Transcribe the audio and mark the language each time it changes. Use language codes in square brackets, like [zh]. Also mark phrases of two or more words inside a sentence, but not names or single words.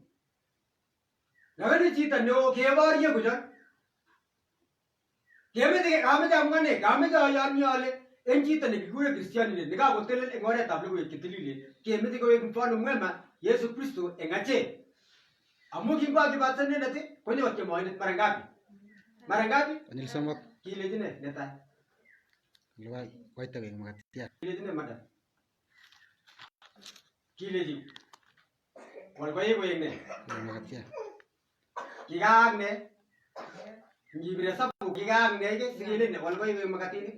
[kln] Lakini chito neo keborye kochot. Kameche amwa ne? Kameche ayonyi ale eng chito nekikure Kristianindet nekakotelel eng oretab logoiwek chetililen kemeche koek [sw] mfano mwema [kln] Yesu Kristo eng achek. Amu kingwakibata inendet konyo tiemoindet [sw] mara ngapi? Mara ngapi? [kln] Konyil somok. Kilechi ne netai? Liwai koita eng makatiat. Kilechi ne madam? Kilechi wal koek ne? Eng makatiat. Kikaak ne? Ngibire sabu kikaak ne sikele ne wal koek makatinik?